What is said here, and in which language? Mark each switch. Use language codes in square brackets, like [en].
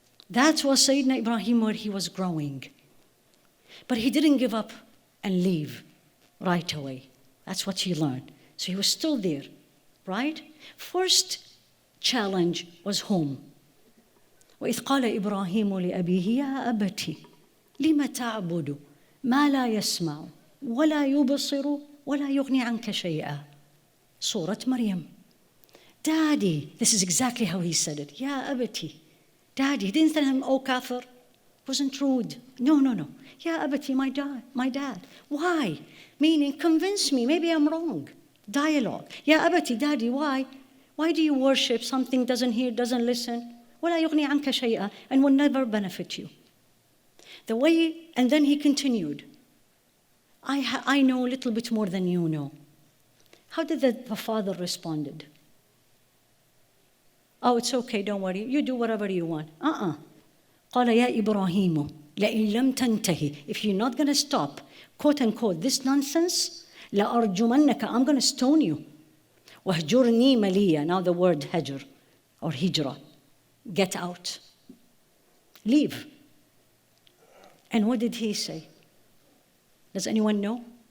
[en] That was Sayyidina Ibrahim, where he was growing. But he didn't give up and leave right away. That's what he learned. So he was still there, right? First challenge was home. [ar] وإذ قال إبراهيم لأبيه يا أبت لم تعبد ما لا يسمع ولا يبصر ولا يغني عنك شيئا. [en] Surah Maryam. Daddy, this is exactly how he said it. [ar] Ya abati. [en] Daddy, he didn't tell him, oh kafir. Wasn't rude. No. [ar] Ya abati, [en] my dad. Why? Meaning, convince me, maybe I'm wrong. Dialogue. [ar] Ya abati, [en] daddy, why? Why do you worship something doesn't hear, doesn't listen? [ar] ولا يغني عنك شيئا, [en] and will never benefit you. And then he continued. I know a little bit more than you know. How did the father responded? Oh, it's okay, don't worry. You do whatever you want. [ar] قال يا إبراهيم لئن لم تنتهي. [en] If you're not going to stop, quote unquote, this nonsense, [ar] لأرجمنك, [en] I'm going to stone you. [ar] وهجرني مليا. [en] Now the word hajr or hijrah. Get out. Leave. And what did he say? Does anyone know?